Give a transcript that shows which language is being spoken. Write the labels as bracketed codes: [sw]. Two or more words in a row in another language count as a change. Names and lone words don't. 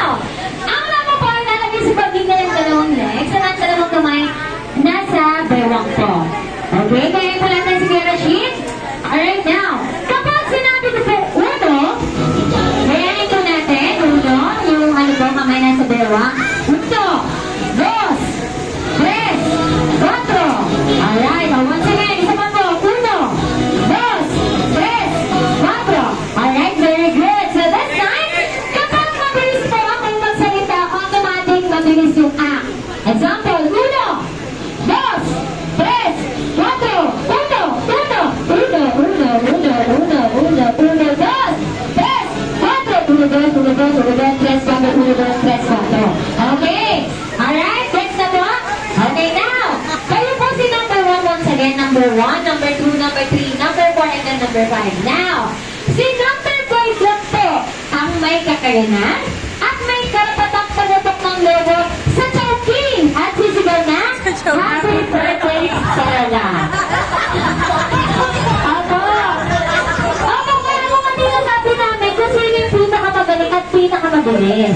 [tl] Ang mga po ay nalagay sa pagitan ng dalawang legs at ang dalawang kamay nasa bewang po. Okay, kaya po natin si Kuya Rashid. [en] Alright, now. [tl] Kapag sinabi ko po uno, kaya ito natin, uno, yung kamay nasa bewang. [es] Uno, dos, tres, cuatro. [en] Alright, once again, [tl] isa pa po. [es] Uno, dos, tres, cuatro. [en] Alright, very good. So this time, [tl] kapag mabilis po akong magsalita, automatic mabilis yung act. [en] Example, [es] uno, dos, tres, cuatro, uno, uno, uno, uno, uno, uno, uno, uno, dos, tres, cuatro, uno, dos, uno, dos, uno, dos, tres, cuatro, uno, dos, tres, cuatro. [en] Okay. Alright, next [tl] na po. [en] Okay, now. [tl] Kayo po si [en] number 1 once again. Number 1, number 2, number 3, number 4, and then number 5. Now, [tl] si number 5 lang po ang may kakayanan at may karapatang pagdatok ng logo sa Chowking at sisigaw na [en] Happy Birthday, [tl] Stella! Ako! Ako, kaya mo nga sinasabi namin kung sino yung pinakamagaling at pinakamabilis.